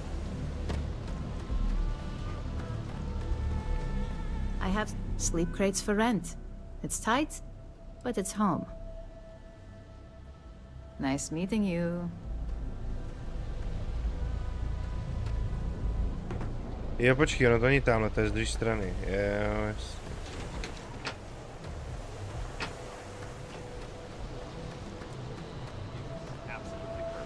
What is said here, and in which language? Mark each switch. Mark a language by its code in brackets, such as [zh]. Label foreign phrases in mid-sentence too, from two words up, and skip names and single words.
[en] I have sleep crates for rent. It's tight, but it's home. Nice meeting you. [cs] Jo, počkej, ono to není tamhle, to je z druhé strany. Jo, jasně. [en] Absolutely perfect.